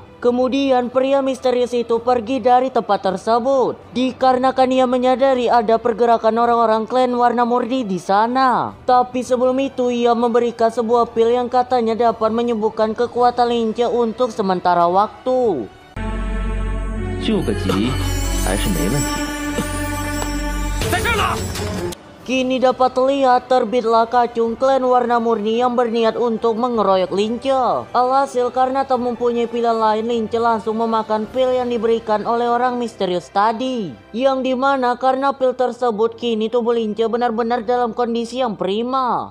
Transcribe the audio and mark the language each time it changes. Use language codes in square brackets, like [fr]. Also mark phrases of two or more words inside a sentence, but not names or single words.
[id] Kemudian pria misterius itu pergi dari tempat tersebut dikarenakan ia menyadari ada pergerakan orang-orang klan Warna Murni di sana. Tapi sebelum itu ia memberikan sebuah pil yang katanya dapat menyembuhkan kekuatan Lince untuk sementara waktu. [zh] 救个急还是没问题的。在这儿呢。 [id] Kini dapat terlihat terbitlah kacung klan Warna Murni yang berniat untuk mengeroyok Lince. Alhasil karena tak mempunyai pilihan lain, Lince langsung memakan pil yang diberikan oleh orang misterius tadi. Yang dimana karena pil tersebut kini tubuh Lince benar-benar dalam kondisi yang prima.